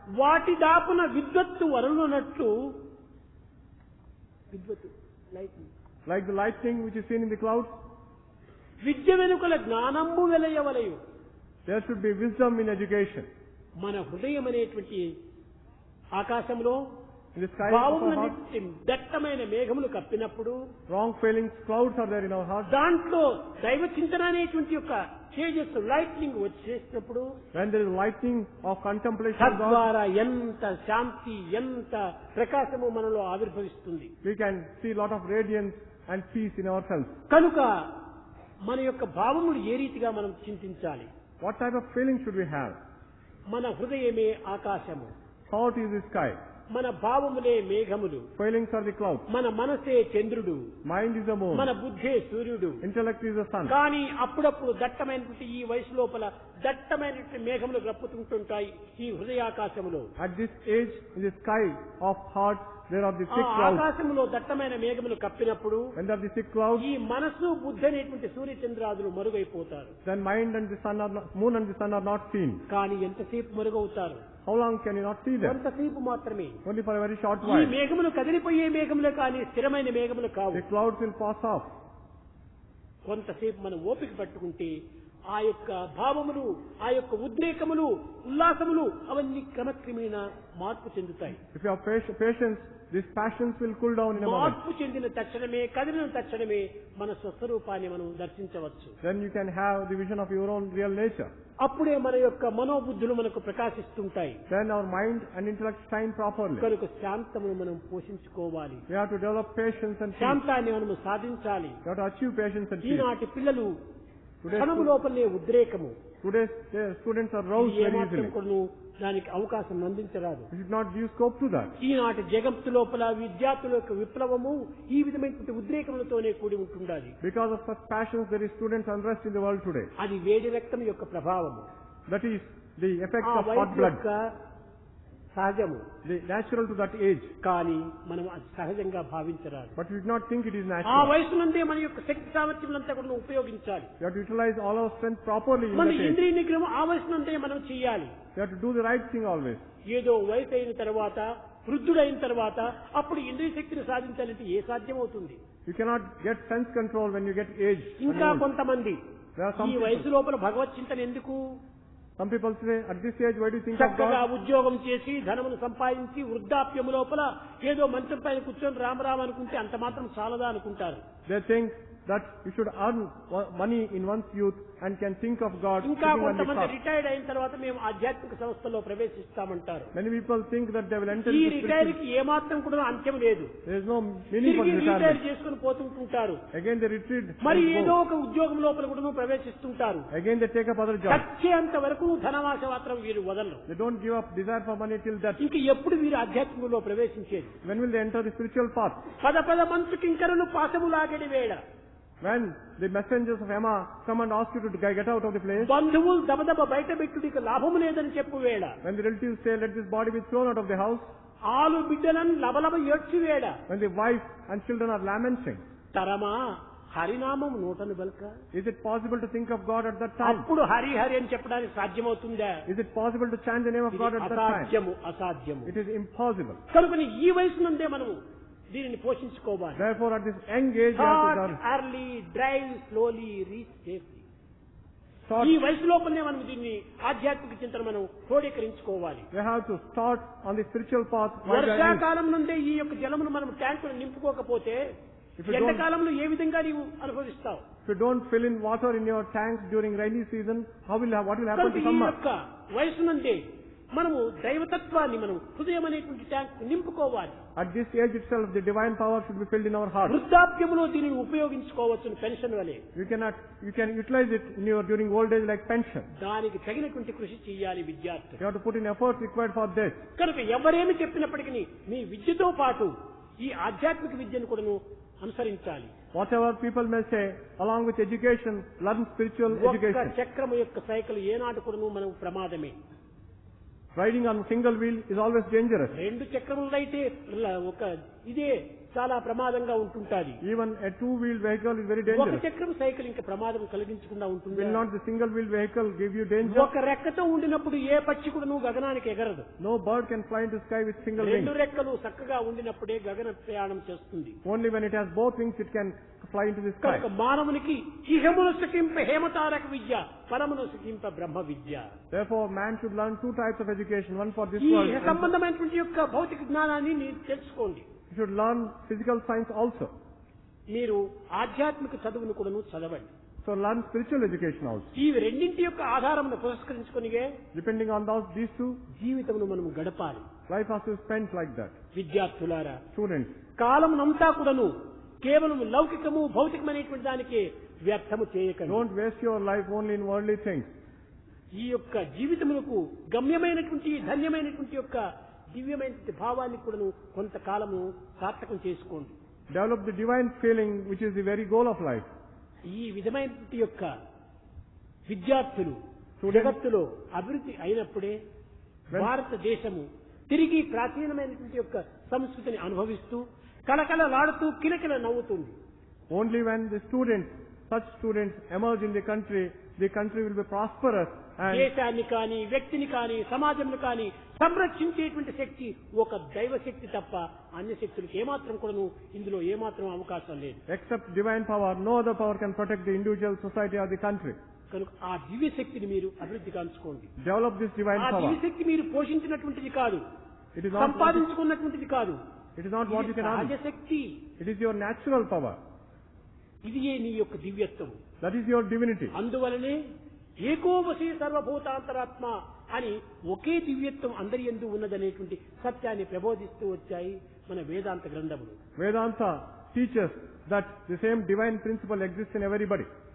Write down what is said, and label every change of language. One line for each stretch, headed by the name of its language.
Telugu: వాటి దాపున విద్వత్తు వరులునట్లు విద్వత్తు lightning.
English: like the lightning which is seen in the clouds,
Telugu: విద్య వెనుకల జ్ఞానంబు వెలయవలయు.
English: there should be wisdom in education.
Telugu: మన హృదయం అనేటువంటి ఆకాశంలో
English: In the sky of our heart,
Telugu: భావములన్నిటి దట్టమైన మేఘములు కప్పినప్పుడు
English: wrong feelings, clouds are there in our heart.
Telugu: దాంట్లో దైవ చింతన అనేటువంటి యొక్క తేజస్సు lightning వచ్చేసినప్పుడు
English: When there is lightning of contemplation of God,
Telugu: తద్వారా ఎంత శాంతి ఎంత ప్రకాశము మనలో ఆవిర్భవిస్తుంది.
English: we can see a lot of radiance and peace in ourselves.
Telugu: కనుక మన యొక్క భావములు ఏ రీతిగా మనం చింతించాలి.
English: What type of feeling should we have?
Telugu: మన హృదయమే ఆకాశము,
English: Thought is the sky.
Telugu: మన భావములే మేఘములు,
English: Feelings are the clouds.
Telugu: మన మనసే చంద్రుడు,
English: Mind is the moon.
Telugu: మన బుద్ధే సూర్యుడు.
English: Intellect is the sun.
Telugu: కానీ అప్పుడప్పుడు దట్టమైనటువంటి ఈ వయసు లోపల దట్టమైనటువంటి మేఘములు రప్పుతుంటుంటాయి ఈ హృదయాకాశములో.
English: At this age, in the sky of heart, there are the
Telugu: ఆ
English: thick clouds.
Telugu: ఆకాశములో దట్టమైన మేఘములు కప్పినప్పుడు
English: When there are the thick clouds,
Telugu: ఈ మనసు బుద్ధి అనేటువంటి సూర్య చంద్రాదులు మరుగైపోతారు.
English: then mind and the sun are not, moon and the sun are not seen.
Telugu: కానీ ఎంతసేపు మరుగవుతారు?
English: How long can you not see them?
Telugu: కొంతసేపు మాత్రమే.
English: Only for a very short
Telugu: ఈ
English: while.
Telugu: మేఘములు కదిలిపోయే మేఘములే కానీ స్థిరమైన మేఘములు కావు.
English: The clouds will pass off.
Telugu: కొంతసేపు మనం ఓపిక పట్టుకుంటే ఆ యొక్క భావములు, ఆ యొక్క ఉద్రేకములు, ఉల్లాసములు అవన్నీ క్రమక్రమేణ మార్పు చెందుతాయి.
English: If you have patience, these passions will cool down in a moment.
Telugu: మార్పు చెందిన తక్షణమే, కదిలిన తక్షణమే మన స్వస్వరూపాన్ని మనం దర్శించవచ్చు.
English: Then you can have the vision of your own real nature.
Telugu: అప్పుడే మన యొక్క మనోబుద్ధులు మనకు ప్రకాశిస్తుంటాయి.
English: Then our mind and intellect shine properly.
Telugu: కనుక శాంతమును మనం పోషించుకోవాలి.
English: We have to develop patience and peace.
Telugu: శాంతాన్ని మనం సాధించాలి.
English: We have to achieve patience and peace.
Telugu: ఈనాటి పిల్లలు
English: Today's
Telugu: క్షణము లోపలనే ఉద్రేకము,
English: students are roused very
Telugu: ఏమాత్రం
English: easily.
Telugu: కూడాను దానికి అవకాశం అందించరాదు.
English: We should not give scope to that.
Telugu: ఈనాటి జగత్తు లోపల విద్యార్థుల యొక్క విప్లవము ఈ విధమైనటువంటి ఉద్రేకములతోనే కూడి ఉంటుండాలి.
English: Because of such passions, there is students' unrest in the world today.
Telugu: అది వేడి రక్తం యొక్క ప్రభావము,
English: That is the effect
Telugu: ఆ
English: of hot
Telugu: వయసు
English: blood.
Telugu: యొక్క సహజము.
English: The natural to that age.
Telugu: కానీ మనం అది సహజంగా భావించరాదు.
English: But we do not think it is
Telugu: ఆ
English: natural.
Telugu: వయసు నుండే మన యొక్క శక్తి సామర్థ్యములంతా కూడా ఉపయోగించాలి.
English: We have to utilize all our strength properly in
Telugu: మన
English: that age.
Telugu: ఇంద్రియ నిగ్రహం ఆ వయసు నుండే మనం చేయాలి.
English: We have to do the right thing always.
Telugu: ఏదో వయసు అయిన తర్వాత, వృద్ధుడైన తర్వాత అప్పుడు ఇంద్రియ శక్తిని సాధించాలంటే ఏ సాధ్యం అవుతుంది?
English: You cannot get sense control when you get age.
Telugu: ఇంకా కొంతమంది
English: There are some
Telugu: ఈ వయసు
English: people,
Telugu: లోపల భగవత్ చింతన ఎందుకు?
English: some people say, at this age, why do you think of
Telugu: చక్కగా
English: God?
Telugu: ఉద్యోగం చేసి ధనమును సంపాదించి వృద్ధాప్యము లోపల ఏదో మంచం పైన కూర్చొని రామరామ అనుకుంటే అంత మాత్రం చాలదా అనుకుంటారు.
English: They think that you should earn money in one's youth and can think of God
Telugu: ఇంకా
English: sitting on the
Telugu: కొంతమంది
English: cross.
Telugu: రిటైర్డ్ అయిన తర్వాత మేము ఆధ్యాత్మిక సంస్థలో ప్రవేశిస్తామంటారు.
English: Many people think that they will enter
Telugu: ఈ
English: into
Telugu: రిటైర్
English: spiritual.
Telugu: కి ఏమాత్రం కూడా అంత్యం లేదు.
English: There is no meaning for
Telugu: తిరిగి రిటైర్
English: retirement.
Telugu: చేసుకుని పోతుంటుంటారు.
English: Again they retreat.
Telugu: మరి
English: and
Telugu: ఏదో
English: go.
Telugu: ఒక ఉద్యోగం లోపల కూడా ప్రవేశిస్తుంటారు.
English: Again they take up other jobs.
Telugu: చచ్చేంత వరకు ధనవాస మాత్రం వీరు వదలరు.
English: They don't give up desire for money till death.
Telugu: ఇంక ఎప్పుడు వీరు ఆధ్యాత్మికంలో ప్రవేశించేది?
English: When will they enter the spiritual path?
Telugu: పద పద మంచు కింకరులు పాశములాగడి వేళ,
English: When the messengers of Emma come and ask you to get out of the place.
Telugu: బంధువులు దబదబ బయట పెట్టుడికి లాభము లేదని చెప్పు వేళ,
English: When the relatives say, let this body be thrown out of the house.
Telugu: ఆలు బిడ్డలను లబలబ ఏడ్చి వేళ,
English: When the wife and children are lamenting.
Telugu: తరమా హరినామం నోటను బల్క,
English: Is it possible to think of God at that time?
Telugu: అప్పుడు హరి హరి అని చెప్పడానికి సాధ్యమవుతుందా?
English: Is it possible to chant the name of
Telugu: ఇది
English: God at that time?
Telugu: అసాధ్యము, అసాధ్యము.
English: It is impossible.
Telugu: కనుకని ఈ వయసు నుండే మనము దీనిని పోషించుకోవాలి.
English: Therefore, at this young age, you have to Start learn. early, drive slowly, reach safely. Start,
Telugu: ఈ వయసు లోపలనే మనం దీన్ని ఆధ్యాత్మిక చింతన మనం క్రోడీకరించుకోవాలి.
English: we have to start on the spiritual path. while we are young.
Telugu: వర్షాకాలం నుండే ఈ యొక్క జలమును మనం ట్యాంకును నింపుకోకపోతే
English: If you don't-
Telugu: ఎండాకాలంలో ఏ విధంగా నీవు అనుభవిస్తావు?
English: If you don't fill in water in your tanks during rainy season, what will happen
Telugu: కనుక
English: to
Telugu: ఈ
English: summer?
Telugu: యొక్క వయసు నుండే మనము దైవతత్వాన్ని మనం హృదయం అనేటువంటి tank నింపుకోవాలి.
English: At this age itself, the divine power should be filled in our heart.
Telugu: వృద్ధాప్యములో దీనిని ఉపయోగించుకోవచ్చు పెన్షన్ వలె.
English: You can utilize it in your during old age like pension.
Telugu: దానికి తగినటువంటి కృషి చేయాలి విద్యార్థులు.
English: You have to put in efforts required for this.
Telugu: కనుక ఎవరేమి చెప్పినప్పటికీ మీ విద్యతో పాటు ఈ ఆధ్యాత్మిక విద్యను కూడాను అనుసరించాలి.
English: Whatever people may say, along with education, learn spiritual
Telugu: ఒక్క
English: education.
Telugu: చక్రము యొక్క సైకిల్ ఏనాడు కూడాను మనకు ప్రమాదమే.
English: Riding on a single wheel is always dangerous.
Telugu: రెండు చక్రములైతే ఒక ఇదే చాలా ప్రమాదంగా ఉంటుంటాది.
English: Even a two-wheeled vehicle is very
Telugu: ఒక
English: dangerous.
Telugu: చక్రం సైకిల్ ఇంకా ప్రమాదం కలిగించకుండా ఉంటుంది.
English: Will not the single-wheeled vehicle give you danger?
Telugu: ఒక రెక్కతో ఉండినప్పుడు ఏ పక్షి కూడా నువ్వు గగనానికి ఎగరదు.
English: No bird can fly into the sky with single wings.
Telugu: రెండు రెక్కలు చక్కగా ఉండినప్పుడే గగన ప్రయాణం చేస్తుంది.
English: Only when it has both wings it can fly into the sky.
Telugu: కనుక మానవునికి ఇహమును సుఖింప హేమతారక విద్య, పరమును సుఖింప బ్రహ్మ విద్య.
English: Therefore, man should learn two types of education, one for this
Telugu: ఈ
English: world.
Telugu: సంబంధమైనటువంటి యొక్క భౌతిక జ్ఞానాన్ని మీరు తెలుసుకోండి.
English: You should learn physical science also.
Telugu: మీరు ఆధ్యాత్మిక చదువును కూడాను చదవండి.
English: So learn spiritual education also.
Telugu: ఈ రెండింటి యొక్క ఆధారమును పురస్కరించుకొనిగే
English: Depending on these two,
Telugu: జీవితమును మనం గడపాలి.
English: life has to be spent like that.
Telugu: విద్యార్థులారా,
English: Students,
Telugu: కాలమునంతా కూడాను కేవలం లౌకికము భౌతికమైనటువంటి దానికి వ్యర్థము చేయకండి.
English: don't waste your life only in worldly things.
Telugu: ఈ యొక్క జీవితములకు గమ్యమైనటువంటి ధన్యమైనటువంటి యొక్క దివ్యమైనటువంటి భావాన్ని కూడాను కొంతకాలము సార్థకం చేసుకోండి.
English: Develop the divine feeling which is the very goal of life.
Telugu: ఈ విధమైనటువంటి యొక్క విద్యార్థులు జగత్తులో అభివృద్ధి అయినప్పుడే భారతదేశము తిరిగి ప్రాచీనమైనటువంటి యొక్క సంస్కృతిని అనుభవిస్తూ కలకలలాడుతూ కిలకిల నవ్వుతుంది.
English: Only when such students emerge in the country will be prosperous and
Telugu: దేశాన్ని కానీ వ్యక్తిని కానీ సమాజంను కానీ సంరక్షించేటువంటి శక్తి ఒక దైవ శక్తి తప్ప అన్య శక్తులకు ఏమాత్రం కూడాను ఇందులో ఏమాత్రం అవకాశం లేదు.
English: except divine power, no other power can protect the individual, society or the country.
Telugu: కనుక ఆ దివ్య శక్తిని మీరు అభివృద్ధి కాంచుకోండి.
English: Develop this divine
Telugu: ఆ
English: power.
Telugu: దివ్య శక్తి మీరు పోషించినటువంటిది కాదు,
English: It is not
Telugu: సంపాదించుకున్నటువంటిది కాదు.
English: it is not what you can earn.
Telugu: రాజశక్తి,
English: It is your natural power.
Telugu: ఇది నీ యొక్క దివ్యత్వం.
English: That is your divinity.
Telugu: అందువలనే ఏకోవశీ సర్వభూతాంతరాత్మ అని ఒకే దివ్యత్వం అందరి యందు ఉన్నదనేటువంటి సత్యాన్ని ప్రబోధిస్తూ వచ్చాయి మన వేదాంత గ్రంథములు.
English: Vedanta teaches that the same divine principle exists in everybody.